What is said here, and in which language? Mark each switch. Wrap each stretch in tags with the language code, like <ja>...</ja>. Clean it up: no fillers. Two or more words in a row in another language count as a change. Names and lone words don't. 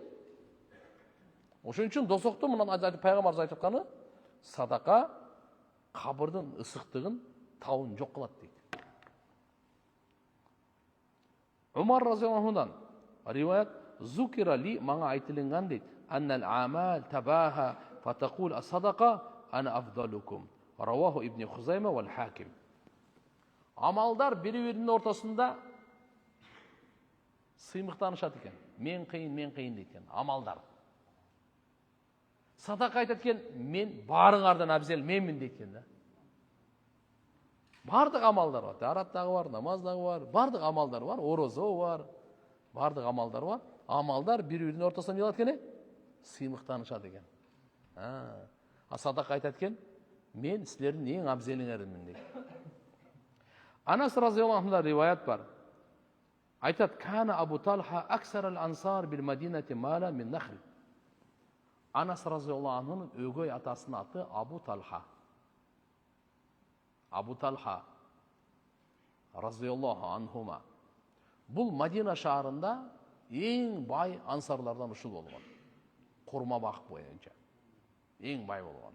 <ky>Ошон үчүн дозоктун мындан пайгамбарыбыз айтып атканы, садака кабырдын ысыктыгын, табын жок кылат дейт.</ky> <ar>Умар رضي الله عنه риваят: "ذكر لي,</ar> <ky>мага айтылган дейт,</ky> <ar>أن الأعمال تباهت فتقول الصدقة أنا أفضلكم." رواه ابن خزيمة والحاكم.</ar> <ky>Амалдар бири-биринин ортосунда сыймыктанышат экен. Мен кыйын дейт экен, амалдар. Садака айтат экен, мен баарыңардан абзел менмин дейт экен да. Бардык амалдар бар, тарат дагы бар, намаз дагы бар, бардык амалдар бар, орозо бар, бардык амалдар бар. Амалдар бири-биринин ортосунда эмне кылат экен? Сыймыктанышат экен. Садака айтат экен, мен силердин эң абзелиңермин дейт. Анас</ky> <ar>رضي الله عنه</ar> <ky>риваят бар. Айтат:</ky> <ar>"كان أبو طلحة أكثر الأنصار بالمدينة مالا من نخل."</ar> <ky>Анас разияллаху анхунун өгөй атасынын аты Абу Талха.</ky> <ar>أبو طلحة رضي الله عنهما.</ar> <ky>Бул Мадина шаарында эң бай ансарлардан ушул болгон. Курма бак боюнча эң бай болгон.</ky>